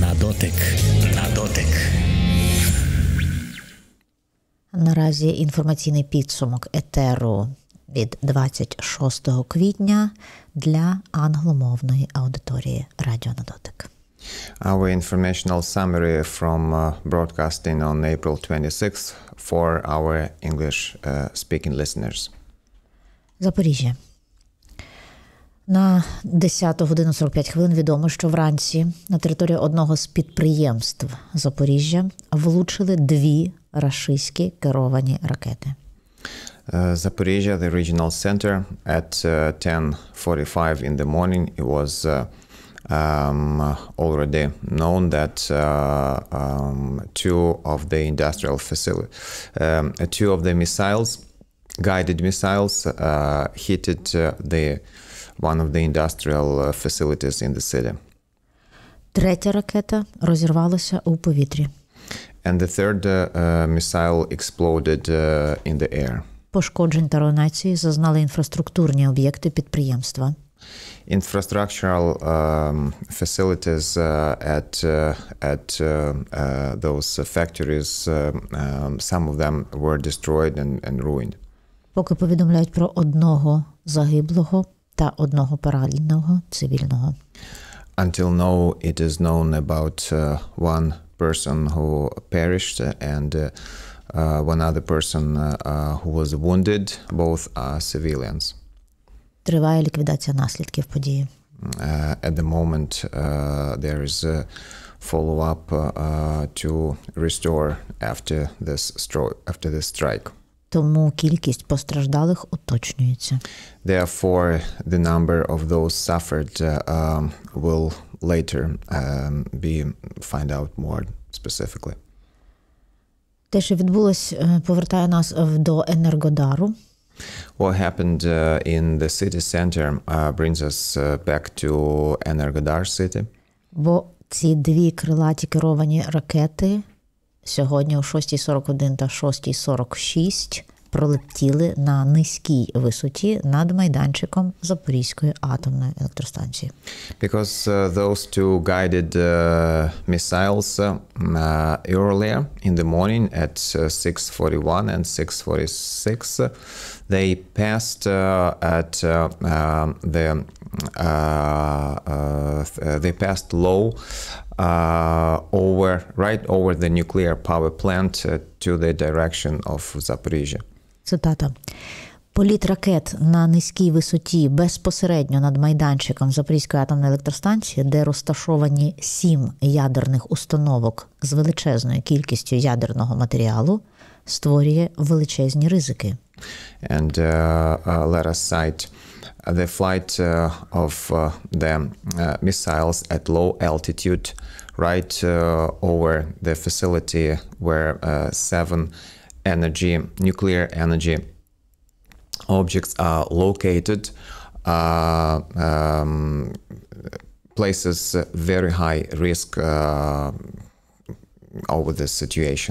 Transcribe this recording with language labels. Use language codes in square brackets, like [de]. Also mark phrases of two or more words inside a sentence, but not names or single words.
[uk] дотик. На дотик. Наразі інформаційний підсумок етеру від 26 квітня для англомовної аудиторії Радіо на дотик. [en] Our informational summary from broadcasting on April 26th for our English-speaking listeners. [uk] Запоріжжя. На 10 годину 45 хвилин відомо, що вранці на територію одного з підприємств Запоріжжя влучили дві рашистські керовані ракети. [en] Zaporizhya, the regional center, at 10:45 in the morning, it was already known that two of the missiles, guided missiles, hit one of the industrial facilities in the city. [uk] Третя ракета розірвалася у повітрі. [en] And the third missile exploded in the air. [uk] Пошкоджень та руйнації зазнали інфраструктурні об'єкти підприємства. [en] Infrastructural facilities at those factories, some of them were destroyed and ruined. [uk] Поки повідомляють про одного загиблого та одного пораненого цивільного. [en] Until now, it is known about one person who perished and one other person who was wounded. Both are civilians. [uk] Триває ліквідація наслідків події. [en] At the moment, there is a follow-up to restore after this strike. [uk] Тому кількість постраждалих уточнюється. [en] Therefore, the number of those suffered will later find out more specifically. [uk] Те, що відбулось, повертає нас до Енергодару. [en] What happened in the city center brings us back to Energodar city. [uk] Бо ці дві крилаті керовані ракети сьогодні о 6:41 та 6:46 пролетіли на низькій висоті над майданчиком Запорізької атомної електростанції. [en] Because those two guided missiles earlier in the morning at 6:41 and 6:46 they passed they passed low right over the nuclear power plant to the direction of Zaporizhya. [uk] Цитата. Політ ракет на низькій висоті безпосередньо над майданчиком Запорізької атомної електростанції, де розташовані 7 ядерних установок з величезною кількістю ядерного матеріалу, створює величезні ризики. [en] And let us cite the flight of the missiles at low altitude right over the facility where 7 nuclear energy objects are located, places very high risk over this situation.